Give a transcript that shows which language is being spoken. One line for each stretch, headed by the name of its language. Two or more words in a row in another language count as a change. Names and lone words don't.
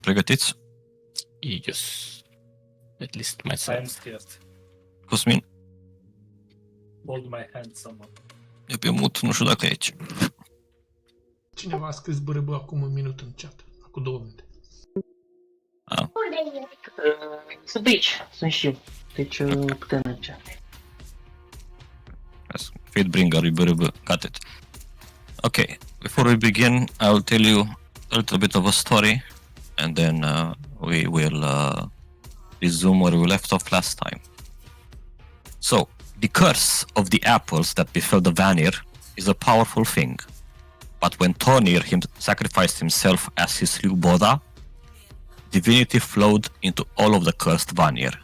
Romanian: Pregătiți?
English: Yes. At least I myself. am scared. Cosmin? Hold my hand, someone.
Romanian: E pe mut, nu știu dacă e aici. Cineva a scris bărâbă acum un minut în chat. Acum 2 minute. Sunt aici, sunt și eu. Deci putem merge.
English: Fatebringer, got it. Okay, before we begin, I will tell you a little bit of a story, and then we will resume where we left off last time. So, the curse of the apples that befell the Vanir is a powerful thing, but when Tonir sacrificed himself as he slew Boda, divinity flowed into all of the cursed Vanir.